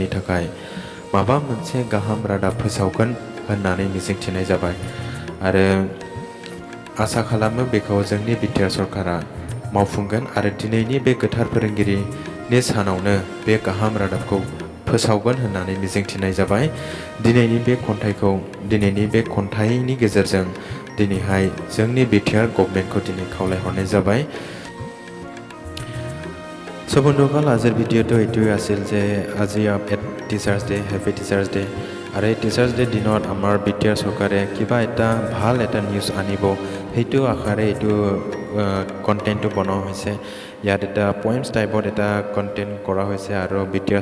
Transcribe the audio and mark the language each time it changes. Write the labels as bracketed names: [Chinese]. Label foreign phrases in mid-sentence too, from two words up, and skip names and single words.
[Bodo] थाखाय माबा मोनसे गाहाम रादाब फोसावगोन होननानै मिजिंथिनाय जाबाय आरो आसा खालामो बेखौ जोंनि BTR सरकारा मावफुंगोन आरो दिनैनि बे गोथार फोरोंगिरिनि सानावनो बे गाहाम रादाबखौ फोसावगोन होननानै मिजिंथिनाय जाबाय दिनैनि बे खन्थाइनि गेजेरजों दिनैहाय जोंनि BTR गभर्नमेन्टखौ दिनै खावलायहरनाय जाबाय [Assamese] বন্ধুসকল আজিৰ ভিডিঅ'টো এইটোৱে আছিল যে আজি [English] teachers day happy teachers day [Assamese] আৰু এই [English] teachers day [Assamese] দিনত আমাৰ BTR চৰকাৰে কিবা এটা ভাল এটা নিউজ আনিব সেইটো আশাৰে এইটো কণ্টেণ্টটো বনোৱা হৈছে ইয়াত এটা [English] poems type [Assamese] এটা কণ্টেণ্ট কৰা হৈছে আৰু BTR